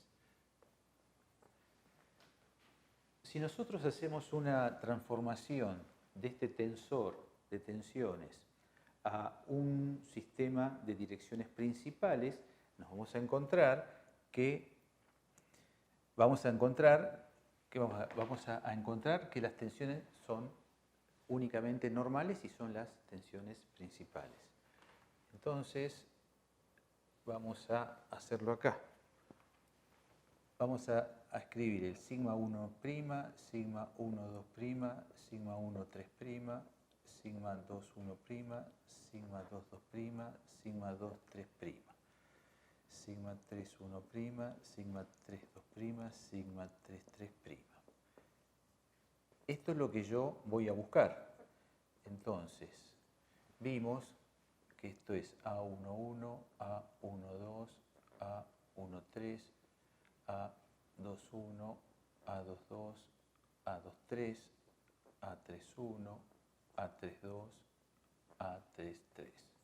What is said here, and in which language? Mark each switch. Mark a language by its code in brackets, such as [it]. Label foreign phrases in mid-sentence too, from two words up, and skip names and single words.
[es] Si nosotros hacemos una transformación de este tensor de tensiones a un sistema de direcciones principales, nos vamos a encontrar que las tensiones son únicamente normales y son las tensiones principales. Entonces, vamos a hacerlo acá. Vamos a escribir el sigma 1', sigma 1, 2', sigma 1, 3', sigma 2, 1', sigma 2, 2', sigma 2, 3', sigma 3, 1', sigma 3, 2', sigma 3, 3'. Esto es lo que yo voy a buscar. Entonces, vimos que esto es A11, A12, A13, A21, A22, A23, A31, A32, A33.